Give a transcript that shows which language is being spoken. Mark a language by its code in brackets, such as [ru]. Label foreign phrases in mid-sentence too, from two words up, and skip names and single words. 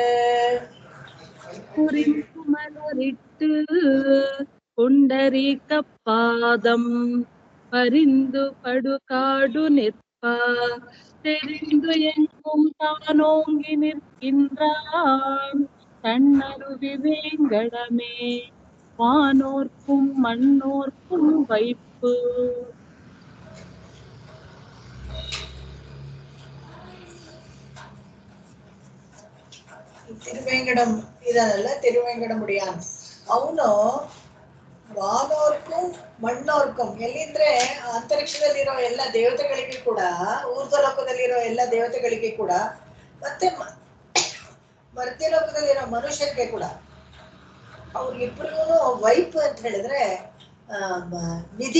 [ta] புரிந்து மலரிட்டு புண்டரீக பாதம் பரிந்து படுகாடு நிற்ப தெரிந்து எங்கும் தானோங்கி நிற்கின்றான். தன்னருவி வேங்கடமே, வானோர்க்கும் மண்ணோர்க்கும் வைப்பு. [kn] ತಿರುವೆಂಗಡಂ ಇದನ್ನಲ್ಲ, ತಿರುವೆಂಗಡಮುಡಿಯಾನ್ ಅವನು [ta] வானோர்க்கு மண்ணோர்க்கு, [kn] ಎಲ್ಲಿಂದ್ರೆ ಅಂತರಿಕ್ಷದಲ್ಲಿರೋ ಎಲ್ಲ ದೇವತೆಗಳಿಗೆ ಕೂಡ, ಊರ್ಧ್ವಲೋಕದಲ್ಲಿರೋ ಎಲ್ಲ ದೇವತೆಗಳಿಗೆ ಕೂಡ, ಮತ್ತೆ ಮರ್ತ್ಯಲೋಕದಲ್ಲಿರೋ ಮನುಷ್ಯರಿಗೆ ಕೂಡ, ಅವ್ರಿಗಿಬ್ರಿಗೂ ವೈಪ್ ಅಂತ ಹೇಳಿದ್ರೆ ನಿಧಿ.